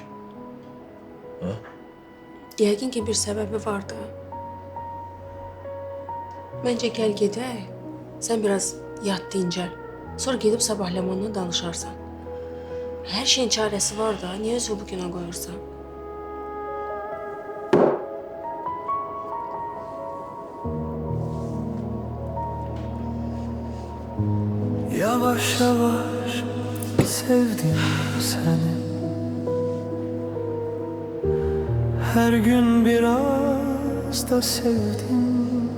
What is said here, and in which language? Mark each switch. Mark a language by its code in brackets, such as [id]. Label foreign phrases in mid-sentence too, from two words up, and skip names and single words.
[az] Ha? Yəqin ki, bir səbəbi var da. Məncə gəl gedək. Sən biraz yat dincəl. Sonra gedib sabah Ləmanla danışarsan. Hər şeyin çarəsi var da. Niyə özü bu günə qoyursan? [tr] Yavaş yavaş sevdim seni. Her gün biraz da sevdim.